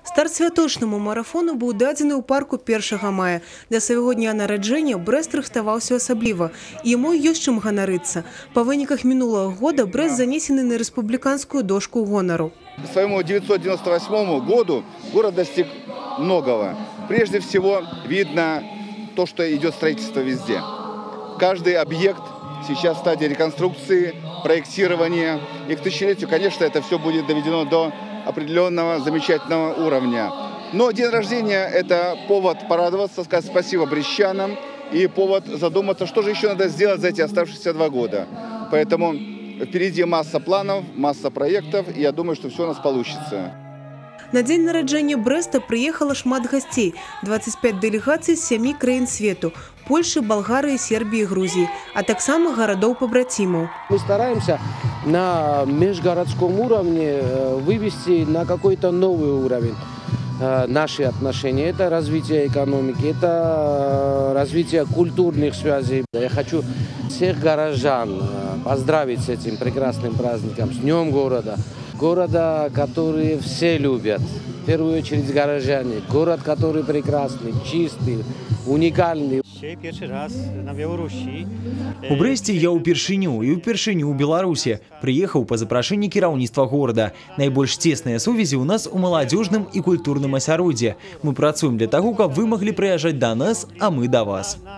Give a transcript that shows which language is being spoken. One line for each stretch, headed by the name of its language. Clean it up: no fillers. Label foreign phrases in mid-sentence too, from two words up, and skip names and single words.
Belarusian: Старт святочному марафону быў дадзены ў парку 1 мая. Для свайго дня нараджэння Брэст рыхтаваўся асабліва. І яму ёсць чым ганарыцца. Па выніках мінулага года Брэст занесены на рэспубліканскую дошку гонару.
Russian: К своему 998 году город достиг многого. Прежде всего видно то, что идет строительство везде. Каждый объект сейчас в стадии реконструкции, проектирования. И к тысячелетию, конечно, это все будет доведено до определенного замечательного уровня. Но день рождения – это повод порадоваться, сказать спасибо брестчанам и повод задуматься, что же еще надо сделать за эти оставшиеся 2 года. Поэтому впереди масса планов, масса проектов, и я думаю, что все у нас получится.
Belarusian: На дзень нараджэння Брэста прыехала шмат гасцей, 25 дэлегацый з 7 краін свету –
Russian: Польши, Болгарии, Сербии, Грузии,
Belarusian: а таксама
Russian: городов-побратимов. Мы стараемся на межгородском уровне вывести на какой-то новый уровень наши отношения. Это развитие экономики, это развитие культурных связей. Я хочу всех горожан поздравить с этим прекрасным праздником, с Днем города. Города, который все любят. В первую очередь горожане. Город, который прекрасный, чистый, уникальный.
Belarusian: У Брэсце я ўпершыню і ўпершыню ў Беларусі. Прыехаў па запрашэнні кіраўніцтва горада. Найбольш цесныя сувязі ў нас у маладзёжным і культурным асяроддзі. Мы працуем для таго, каб вы маглі прыязджаць да нас, а мы да вас.